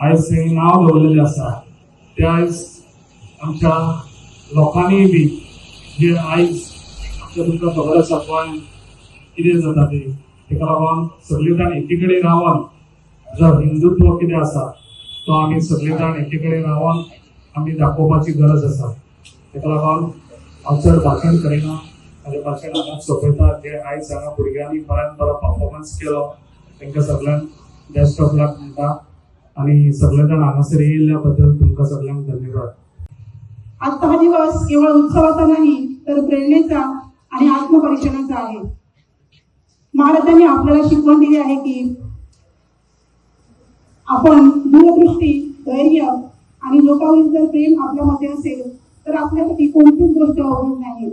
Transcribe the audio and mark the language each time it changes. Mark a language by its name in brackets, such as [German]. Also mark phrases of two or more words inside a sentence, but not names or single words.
[Konkani] आयज तेणी नांव दवरलेलें आसा ते आयज आमच्या लोकांनी बी जे आयज आमच्या तुमकां खबर आसा गोंयान कितें जाता ते ताका लागून सगळे जाण एकीकडे रावन जो हिंदुत्व कितें आसा तो आमी सगळे जाण एकीकडे रावन आमी दाखोवपाची गरज आसा। ताका लागून हांव चड भाशण करिना म्हाजें भाशण हांगाच सोंपयता। जे आयज हांगा भुरग्यांनी बऱ्यान बरो परफॉर्मन्स केलो तांकां सगळ्यांक [English] best of luck [Konkani] म्हणटा आनी सगळे जाण हांगासर येयल्ल्या बद्दल तुमकां सगळ्यांक धन्यवाद। [Marathi] आजचा हा दिवस केवळ उत्सवाचा नाही तर प्रेरणेचा आणि आत्मपरीक्षणाचा आहे। महाराजांनी आपल्याला शिकवण दिली आहे की आपण दूरदृष्टी धैर्य आणि लोकांवरील जर प्रेम आपल्यामध्ये असेल तर आपल्यासाठी कोणतीच गोष्ट अवघड नाही।